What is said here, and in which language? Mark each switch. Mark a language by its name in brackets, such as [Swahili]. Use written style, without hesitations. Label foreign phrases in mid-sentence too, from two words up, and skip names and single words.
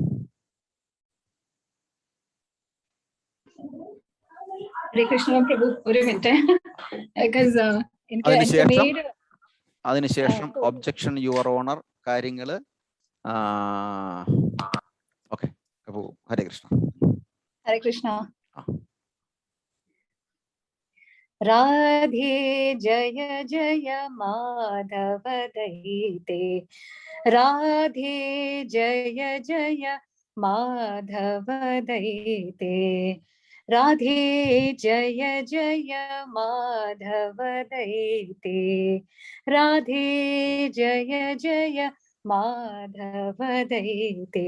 [Malayalam] ഹരേ കൃഷ്ണ പ്രഭു, ഒരു മിനിറ്റ്. അതിനുശേഷം [English] objection your honor [Malayalam] കാര്യങ്ങള്. ഓക്കെ, ഹരേ കൃഷ്ണ. ഹരേ കൃഷ്ണ. [Sanskrit] राधे जय जय माधव दयिते. राधे जय जय माधव दयिते. राधे जय जय माधव दयिते. राधे जय जय माधव दयिते.